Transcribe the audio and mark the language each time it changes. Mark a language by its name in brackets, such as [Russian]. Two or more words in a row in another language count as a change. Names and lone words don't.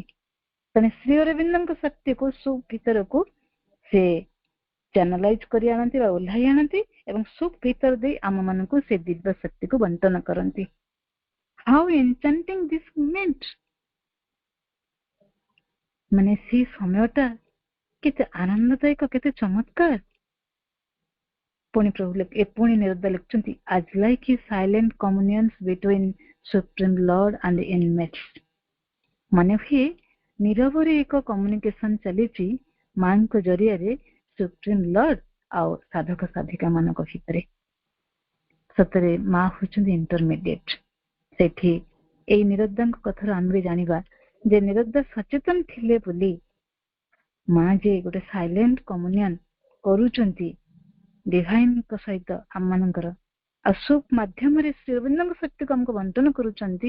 [Odia] ତେଣୁ ଶ୍ରୀ ଅରବିନ୍ଦଙ୍କ ଶକ୍ତିକୁ ସୁପ୍ ଭିତରକୁ ସେ ଚ୍ୟାନେଲାଇଜ କରି ଆଣନ୍ତି ବା ଓହ୍ଲାଇ ଆଣନ୍ତି, ଏବଂ ସୁପ୍ ଭିତର ଦେଇ ଆମ ମାନଙ୍କୁ ସେ ଦିବ୍ୟ ଶକ୍ତିକୁ ବଣ୍ଟନ କରନ୍ତି। [English] How enchanting this moment! [Odia] ମାନେ ସେ ସମୟଟା କେତେ ଆନନ୍ଦଦାୟକ, କେତେ ଚମତ୍କାର। ପୁଣି ନିରଦ ଲେଖୁଛନ୍ତି, [English] as like a silent communions between supreme lord and inmates। [Odia] ମାନେ ହୁଏ ନିରବରେ ଏକ କମ୍ୟୁନିକେସନ ଚାଲିଛି ମାଙ୍କ ଜରିଆରେ [English] supreme lord [Odia] ଆଉ ସାଧକ ସାଧିକା ମାନଙ୍କ ଭିତରେ। ସତରେ ମା ହଉଛନ୍ତି ଇଣ୍ଟରମିଡିଏଟ। ସେଠି ଏଇ ନିରଦଙ୍କ କଥାରୁ ଆମେ ଜାଣିବା ଯେ ନିରଦ ସଚେତନ ଥିଲେ ବୋଲି ମା ଯେ ଗୋଟେ [English] silent communion [Odia] କରୁଛନ୍ତି ଡିଭାଇନଙ୍କ ସହିତ ଆମମାନଙ୍କର, ଆଉ ସୁପ୍ ମାଧ୍ୟମରେ ଶ୍ରୀ ଅରବିନ୍ଦଙ୍କ ଶକ୍ତିକୁ ଆମକୁ ବଣ୍ଟନ କରୁଛନ୍ତି।